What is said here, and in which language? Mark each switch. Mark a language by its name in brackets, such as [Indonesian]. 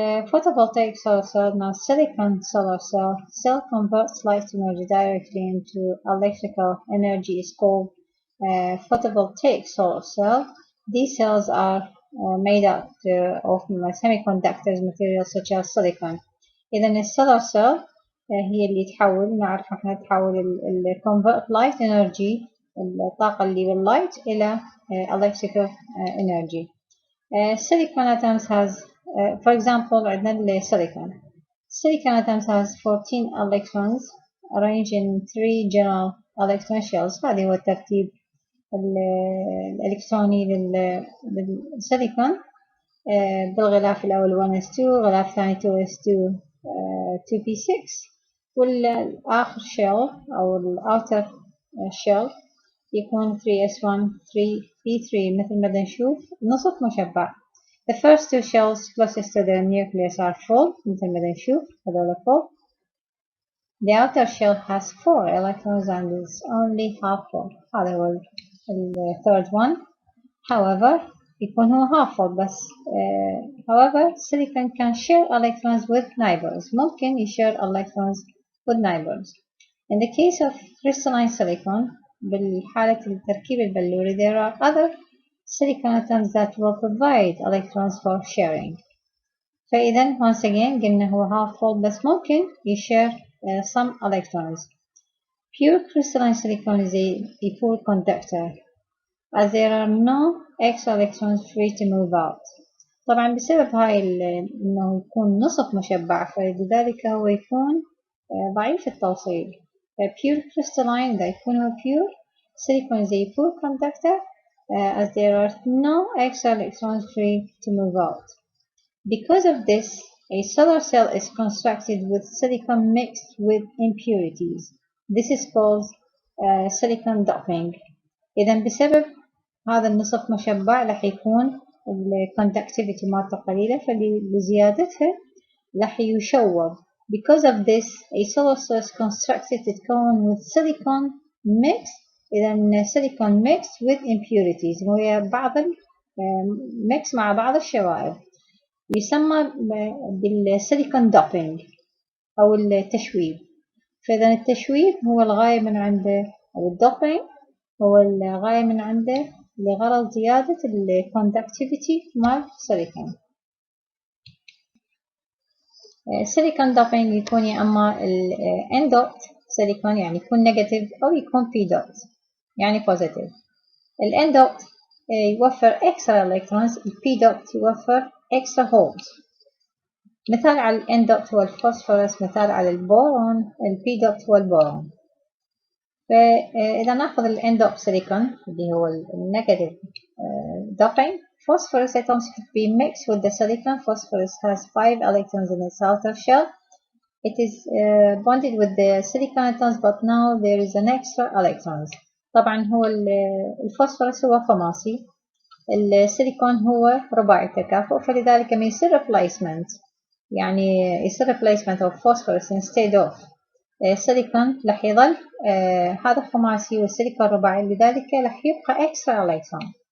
[English] Photovoltaic solar cell, now silicon solar cell converts light energy directly into electrical energy is called photovoltaic solar cell. These cells are made up of semiconductors materials such as silicon. [Arabic] إذا السولار cell هي اللي تحول، نعرف احنا تحول ال [English] convert light energy، [Arabic] الطاقة اللي باللايت إلى [English] electrical energy. Silicon atoms has for example [Arabic] عندنا السيليكون. [English] Silicon atoms has 14 electrons arranged in 3 general electron shells. [Arabic] هذا هو الترتيب الإلكتروني للسيليكون. بالغلاف الأول 1s2، غلاف ثاني 2s2 2p6، والآخر shell أو الأوتر shell يكون 3s1 3p3 مثل ما نشوف نصف مشبع. [English] The first two shells closest to the nucleus are full [Arabic] مثل ما نشوف هذول [English] full. The outer shell has 4 electrons and is only half full. [Arabic] هذا هو [English] third one. However [Arabic] يكون هو [English] half full [Arabic] بس. [English] However silicon can share electrons with neighbors. [Arabic] ممكن يشير [English] electrons with neighbors. In the case of crystalline silicon [Arabic] بالحالة التركيب البلوري [English] there are other silicon atoms that will provide electrons for sharing. [Arabic] فإذا [English] once again [Arabic] قلنا هو [English] half full [Arabic] بس ممكن يشير [English] some electrons. Pure crystalline silicon is a poor conductor as there are no extra electrons free to move out. [Arabic] طبعا بسبب هاي انه يكون نصف مشبع فلذلك هو يكون ضعيف التوصيل. [English] Pure crystalline [Arabic] إذا يكون هو [English] pure silicon is a poor conductor as there are no extra electrons free to move out. Because of this, a solar cell is constructed with silicon mixed with impurities. This is called silicon doping. [Arabic] إذا بسبب هذا النصف مشبع راح يكون الكوندكتيفيتي مالته قليلة فلزيادتها راح يشوب. [English] Because of this, a solar cell is constructed [Arabic] تتكون [English] with silicon mixed. [Arabic] إذا [English] silicon mixed with impurities [Arabic] وهي بعض mix مع بعض الشوائب يسمى بالسيليكون دوبينج أو التشويب. فإذا التشويب هو الغاية من عنده أو الدوبينج هو الغاية من عنده لغرض زيادة الكوندكتيفيتي مال السيليكون. السيليكون دوبينج يكون يا اما ان دوت سيليكون يعني يكون نيجاتيف او يكون بي دوت يعني بوزيتيف. الان دوت يوفر اكسترا الكترونز، البي دوت يوفر اكسترا هولز. مثال على الان دوت هو الفوسفورس، مثال على البورون البي دوت هو البورون. فاذا ناخذ الان دوت سيليكون اللي هو النيجاتيف [English] doping, phosphorus atoms could be mixed with the silicon. Phosphorus has 5 electrons in its outer shell. It is bonded with the silicon atoms, but now there is an extra electrons. [Arabic] طبعا هو الفوسفورس هو خماسي، السيليكون هو رباعي التكافؤ، فلذلك لما يصير replacement يعني يصير [English] replacement of phosphorus instead of silicon [Arabic] راح يظل هذا خماسي والسيليكون رباعي، لذلك راح يبقى [English] extra electron.